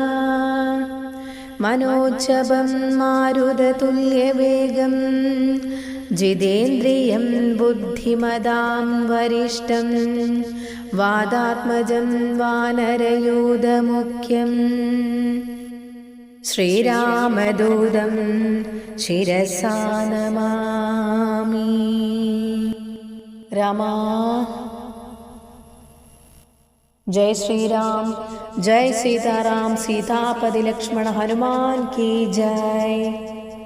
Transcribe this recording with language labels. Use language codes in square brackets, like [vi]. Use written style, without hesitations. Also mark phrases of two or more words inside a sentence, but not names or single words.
[sa] മനോജപം മാരുതതുല്യവേഗം ജിതേന്ദ്രിയം ബുദ്ധിമതാം വരിഷ്ഠം വാതാത്മജം വാനരയൂഥമുഖ്യം ശ്രീരാമദൂതം ശിരസാ നമാമി. [hi] രാമാ जय श्री राम, जय सीताराम, सीतापति लक्ष्मण हनुमान की जय.